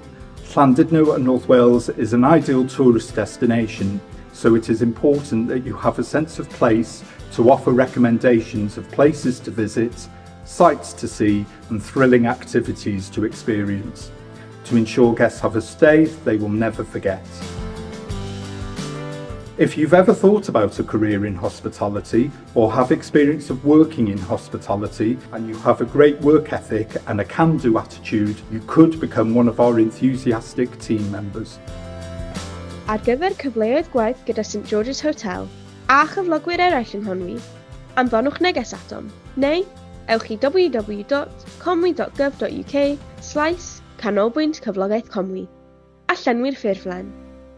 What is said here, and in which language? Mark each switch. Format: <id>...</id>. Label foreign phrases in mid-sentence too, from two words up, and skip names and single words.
<en>Llandudno and North Wales is an ideal tourist destination, so it is important that you have a sense of place to offer recommendations of places to visit, sights to see, and thrilling activities to experience, to ensure guests have a stay they will never forget. If you've ever thought about a career in hospitality or have experience of working in hospitality and you have a great work ethic and a can-do attitude, you could become one of our enthusiastic team members.</en> <cy>Ar gyfer cyfleoedd gwaith gyda St George's Hotel a chyflogwyr eraill yng Nghonwy, anfonwch neges atom neu ewch i www.conwy.gov.uk/canolbwynt cyflogaeth Conwy a llenwi'r ffurflen.</cy>